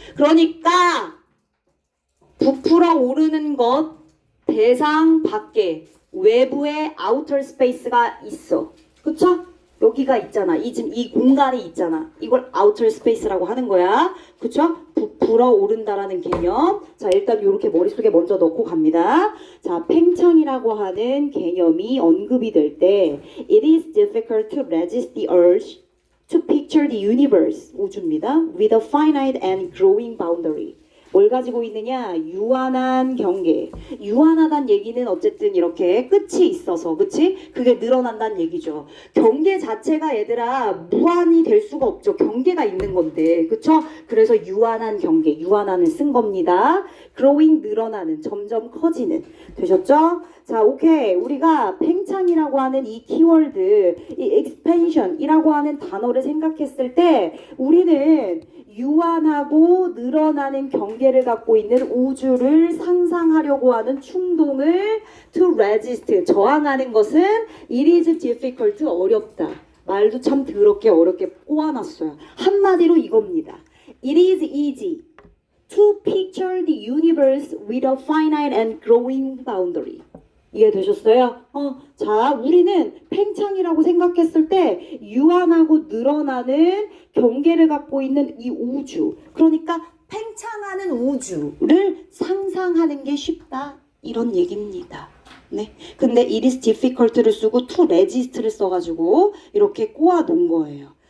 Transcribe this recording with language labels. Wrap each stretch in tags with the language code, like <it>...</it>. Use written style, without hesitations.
<ko>그러니까 부풀어 오르는 것 대상 밖에 외부에 아우터 스페이스가 있어. 그쵸? 여기가 있잖아. 지금 이 공간이 있잖아. 이걸 아우터 스페이스라고 하는 거야. 그쵸? 부풀어 오른다라는 개념. 자, 일단 이렇게 머릿속에 먼저 넣고 갑니다. 자, 팽창이라고 하는 개념이 언급이 될 때</ko> <en>It is difficult to resist the urge to picture the universe,</en> <ko>우주입니다.</ko> <en>with a finite and growing boundary.</en> <ko>뭘 가지고 있느냐? 유한한 경계. 유한하다는 얘기는 어쨌든 이렇게 끝이 있어서, 그치? 그게 늘어난다는 얘기죠. 경계 자체가 얘들아 무한이 될 수가 없죠. 경계가 있는 건데, 그쵸? 그래서 유한한 경계, 유한한을 쓴 겁니다. growing, 늘어나는, 점점 커지는. 되셨죠? 자, 오케이. 우리가 팽창이라고 하는 이 키워드, 이 expansion이라고 하는 단어를 생각했을 때 우리는 유한하고 늘어나는 경계를 갖고 있는 우주를 상상하려고 하는 충동을 to resist, 저항하는 것은</ko> <en>it is difficult,</en> <ko>어렵다. 말도 참 더럽게 어렵게 꼬아놨어요. 한마디로 이겁니다.</ko> <en>It is easy to picture the universe with a finite and growing boundary.</en> <ko>이해되셨어요? 자, 우리는 팽창이라고 생각했을 때 유한하고 늘어나는 경계를 갖고 있는 이 우주, 그러니까 팽창하는 우주를 상상하는 게 쉽다, 이런 얘기입니다. 네. 근데 it is difficult를 쓰고 to resist를 써가지고 이렇게 꼬아 놓은 거예요.</ko>